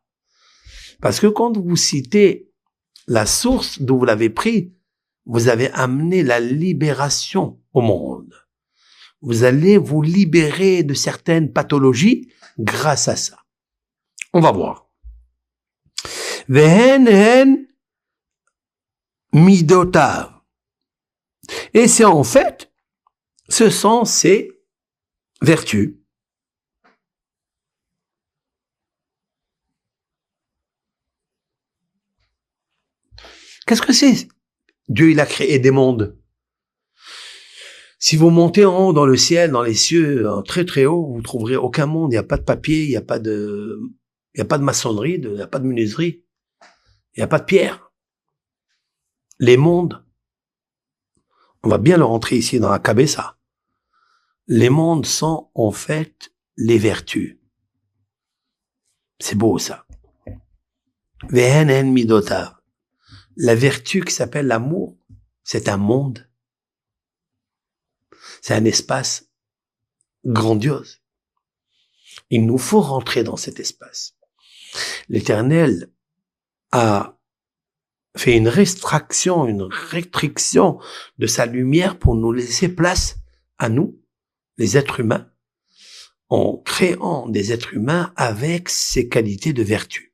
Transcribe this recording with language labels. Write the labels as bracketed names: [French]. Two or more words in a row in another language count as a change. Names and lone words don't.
[French] Parce que quand vous citez la source d'où vous l'avez pris, vous avez amené la libération au monde. Vous allez vous libérer de certaines pathologies grâce à ça. On va voir. [Hebrew] והן הן מידותיו. [French] Et c'est en fait, ce sont ces vertus. Qu'est-ce que c'est? Dieu, il a créé des mondes. Si vous montez en haut dans le ciel, dans les cieux, très très haut, vous trouverez aucun monde. Il n'y a pas de papier, il n'y a pas de maçonnerie, il n'y a pas de menuiserie, il n'y a pas de pierre. Les mondes, on va bien le rentrer ici dans la Kabessa. Les mondes sont en fait les vertus. C'est beau ça. [Hebrew] והן מידותיו. [French] La vertu qui s'appelle l'amour, c'est un monde. C'est un espace grandiose. Il nous faut rentrer dans cet espace. L'Éternel a fait une restriction de sa lumière pour nous laisser place à nous, les êtres humains, en créant des êtres humains avec ces qualités de vertu.